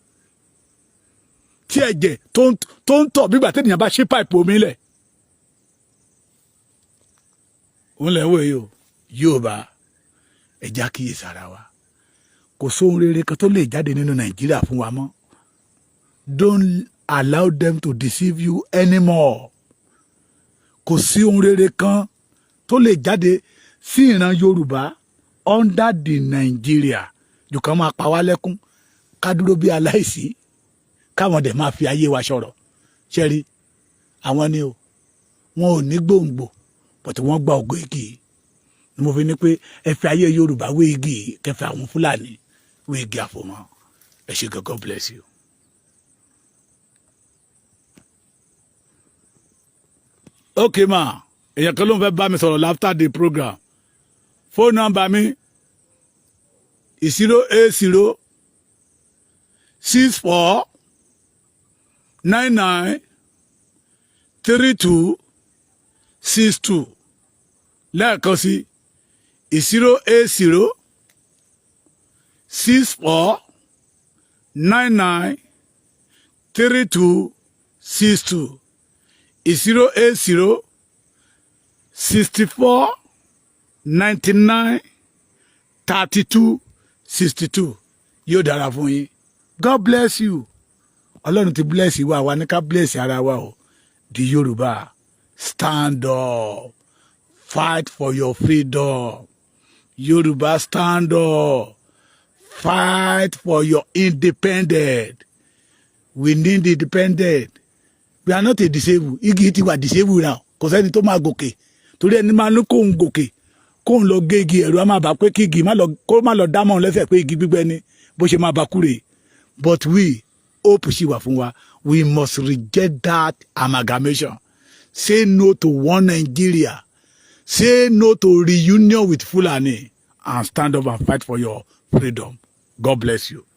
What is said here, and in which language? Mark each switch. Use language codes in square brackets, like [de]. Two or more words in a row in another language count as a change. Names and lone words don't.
[yo] Tí ẹ̀jẹ̀ tó ń tọ̀ bígbà tẹ́nìyàn bá ṣí páìpù omi lẹ̀. Òun lẹ̀ wò yìí o, Yorùbá ẹ̀já kíyèsí ara wa. Kò sóhun rere kan tó lè jáde nínú Nàìjíríà fún wa mọ́. [en] Don't allow them to deceive you anymore. [yo] Kò sí ohun rere kan tó lè jáde sí ìran Yorùbá [en] under the Nigeria [yo] jù kan máa pa wá lẹ́kún ká dúró bí aláìsí káwọn dẹ̀ máa fi ayé wa sọ̀rọ̀. Ṣé rí àwọn ni o, wọn ò ní gbòǹgbò but wọ́n gba ògo igi. Ni mo fi ní pé ẹ fi ayé Yorùbá wé igi, kẹfẹ́ àwọn Fúlàní wé igi àfòmọ́. Ẹ ṣé, [en] God bless you. Okay ma, [yo] èèyàn kan ló ń fẹ́ bá mi sọ̀rọ̀ [en] after the program. Phone number [yo] mi 080 64 99 32 62. Lẹ́ẹ̀kan sí 080 64 99 32 62. 080 64 99 32 62. Yóò dára fún yín. [en] God bless you. [yo] Ọlọ́run ti bless wa, wa ní ká bless ara wa o. [en] The Yorùbá, stand up. Fight for your freedom. Yorùbá, stand up. fight for your independence. We need independence. We are not a disabled. [yo] Igi ti wà [en] disabled now. [yo] Kò sẹ́ni tó máa gòkè. Torí ẹni máa ní kóhun gòkè. Kóhun lọ gé igi ẹ̀rù á máa bà pé kí igi kó má lọ dámọ̀ lẹ́sẹ̀ pé igi gbígbẹ ni bó ṣe máa bà kúrè. [en] But we, hope [yo] ṣì wà fún wa. [en] We must reject that amalgamation. Say no to one Nigeria. Say no to reunion with Fulani. And stand up and fight for your freedom. God bless you.